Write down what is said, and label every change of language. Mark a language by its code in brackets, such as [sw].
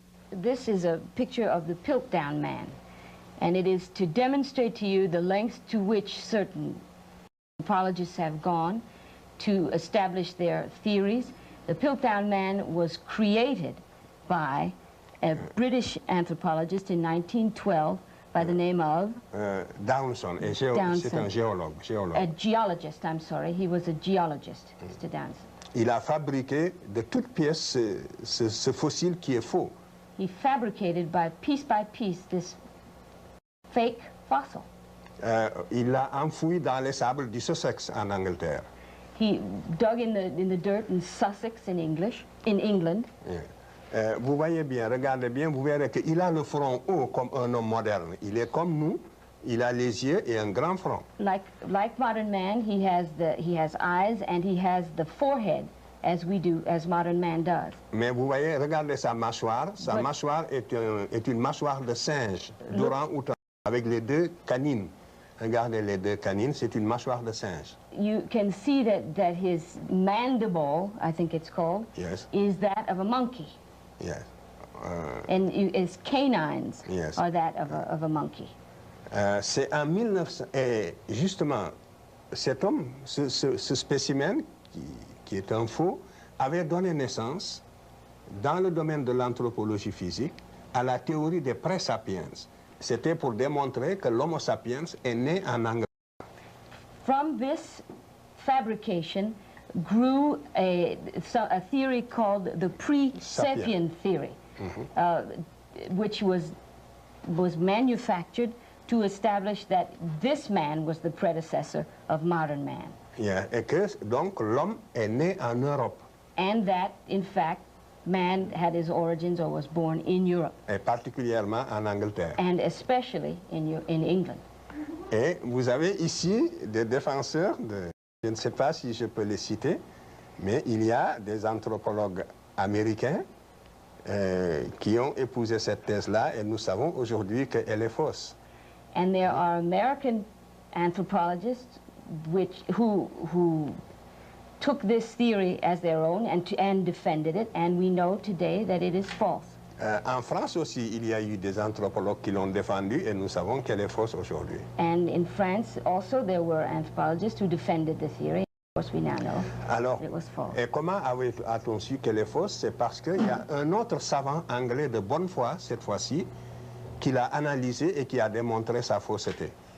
[en] This is a picture of the Piltdown Man, and it is to demonstrate to you the lengths to which certain anthropologists have gone to establish their theories. The Piltdown Man was created by a British anthropologist in 1912 by the name of [fr] Downson, c'est un géologue. [en] A geologist, I'm sorry. He was a geologist, Mr. Downson. [fr] Il a fabriqué de toutes pièces ce fossile qui est faux. [en] He fabricated by piece this fake fossil. [fr] Il l'a enfoui dans les sables du Sussex en Angleterre. [en] He dug in the dirt in Sussex in England. Yeah. [fr] Vous voyez bien, regardez bien, vous verrez qu'il a le front haut comme un homme moderne. Il est comme nous, il a les yeux et un grand front. [en] Like modern man, he has eyes and he has the forehead as modern man does. [fr] Mais vous voyez, regardez sa mâchoire. Sa mâchoire est une mâchoire de singe, d'orang-outan, avec les deux canines. Regardez les deux canines, c'est une mâchoire de singe. [en] You can see that his mandible, I think it's called, yes, is that of a monkey. Yes. And his canines, yes, are that of a monkey. [fr] C'est en 1900, et justement, cet homme, ce spécimen, qui est un faux, avait donné naissance, dans le domaine de l'anthropologie physique, à la théorie des pré-sapiens. C'était pour démontrer que l'Homo sapiens est né en Angleterre. [en] From this fabrication grew a theory called the pre-sapien theory, which was manufactured to establish that this man was the predecessor of modern man. Yeah. [fr] Et que donc l'homme est né en Europe. [en] And that, in fact, man had his origins or was born in Europe. [fr] Et particulièrement en Angleterre. [en] And especially in England. [fr] Et vous avez ici des défenseurs, je ne sais pas si je peux les citer, mais il y a des anthropologues américains qui ont épousé cette thèse-là et nous savons aujourd'hui qu'elle est fausse. [en] And there are American anthropologists who took this theory as their own and defended it, and we know today that it is false. [fr] En France aussi, il y a eu des anthropologues qui l'ont défendue et nous savons qu'elle est fausse aujourd'hui. [en] And in France also there were anthropologists who defended the theory. Of course we now know that it was false. [fr] Et comment a-t-on su qu'elle est fausse? C'est parce qu'il y a un autre savant anglais de bonne foi, cette fois-ci, qui l'a analysé et qui a démontré sa fausseté.